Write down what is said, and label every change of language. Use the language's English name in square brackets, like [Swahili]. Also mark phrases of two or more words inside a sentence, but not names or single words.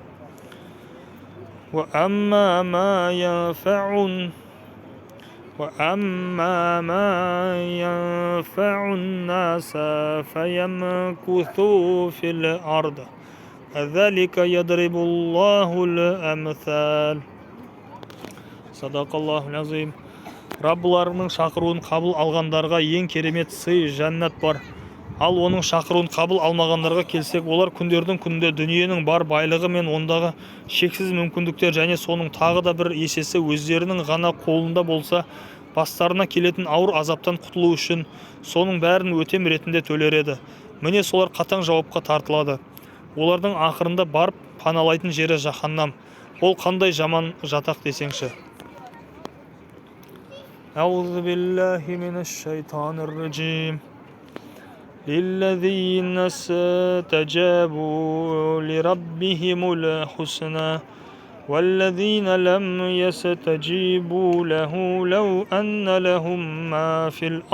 [Arabic] وأما ما ينفع الناس فيمكث في الأرض كذلك يضرب الله الأمثال. صدق الله العظيم. [Kazakh] Раббыларының шақыруын қабыл алғандарға ең керемет сый жәннат бар. Ал оның шақыруын қабыл алмағандарға келсек, олар күндердің күнінде дүниенің бар байлығы мен ондағы шексіз мүмкіндіктер және соның тағы да бір есесі өздерінің ғана қолында болса, бастарына келетін ауыр азаптан құтылу үшін соның бәрін өтем ретінде төлер еді. Міне солар қатаң жауапқа тартылады. Олардың ақырында барып паналайтын жері жаһаннам. Ол қандай жаман жатақ десеңші. [Arabic] أعوذ بالله من الشيطان الرجيم. للذين استجابوا لربهم الحسنى والذين لم يستجيبوا له لو أن لهم ما في